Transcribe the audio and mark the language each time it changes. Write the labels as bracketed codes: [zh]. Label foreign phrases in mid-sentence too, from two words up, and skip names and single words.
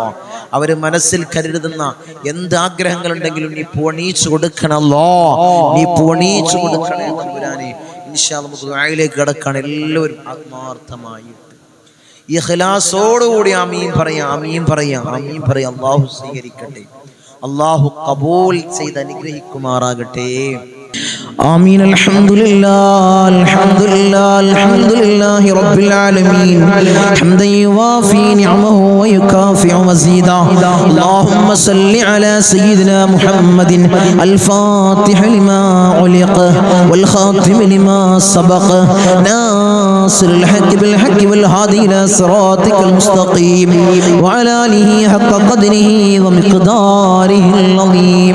[ml] അവര് മനസ്സിൽ കരുതുന്ന എന്ത് ആഗ്രഹങ്ങളുണ്ടെങ്കിലും നീ പൂണീച്ചു കൊടുക്കണല്ലോ, നീ പൂണീച്ചു കൊടുക്കണേ തമ്പുരാനെ. [ar] إن شاء الله [ml] നമുക്ക് ദുആയിലേക്ക് കടക്കാൻ എല്ലാവരും ആത്മാർത്ഥമായിട്ട് ഇഖ്ലാസോടുകൂടി ആമീൻ പറയാം, ആമീൻ പറയാം, ആമീൻ പറയാം. അല്ലാഹു സ്വീകരിക്കട്ടെ, അല്ലാഹു ഖബൂൽ ചെയ്ത് അനുഗ്രഹിക്കുമാറാകട്ടെ. [ar] آمين. الحمد لله الحمد لله الحمد لله رب العالمين حمدا يوافي نعمه ويكافئ مزيدا. اللهم صل على سيدنا محمد الفاتح لما علق والخاتم لما سبق ناصر الحق بالحق والهادي إلى صراطك المستقيم وعلى آله حق قدره ومقداره العظيم.